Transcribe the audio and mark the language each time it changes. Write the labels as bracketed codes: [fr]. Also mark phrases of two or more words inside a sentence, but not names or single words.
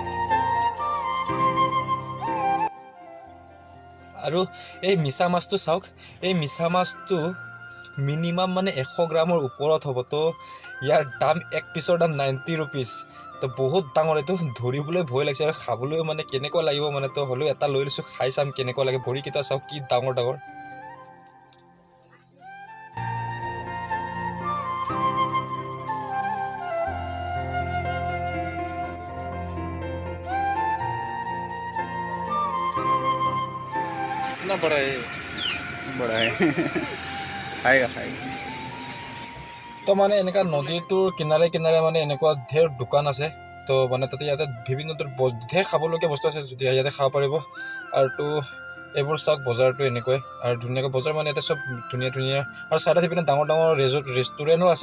[as] আৰু এই মিছা মাছটো চাওক, এই মিছা মাছটো মিনিমাম মানে 100 গ্ৰামৰ ওপৰত হ'ব। তো ইয়াৰ দাম এক পিছৰ দাম 90 ৰুপিজ। তো বহুত ডাঙৰ, এইটো ধৰিবলৈ ভয় লাগিছে আৰু খাবলৈও মানে কেনেকুৱা লাগিব, মানে তো হ'লেও এটা লৈ লৈছোঁ, খাই চাম কেনেকুৱা লাগে। ভৰিকেইটা চাওক কি ডাঙৰ ডাঙৰ। [hi] कितना बड़ा है? बड़ा है। खाएगा। [as] তো মানে এনেকুৱা নদীটোৰ কিনাৰে কিনাৰে মানে এনেকুৱা ঢেৰ দোকান আছে। তো মানে তাতে ইয়াতে বিভিন্ন ঢেৰ খাবলগীয়া বস্তু আছে, যদি ইয়াতে খাব পাৰিব। আৰু তো এইবোৰ চাওক, বজাৰটো এনেকুৱাই আৰু ধুনীয়াকৈ বজাৰ, মানে ইয়াতে চব ধুনীয়া আৰু ছাইডত সেইপিনে ডাঙৰ ৰেষ্টুৰেণ্টো আছে।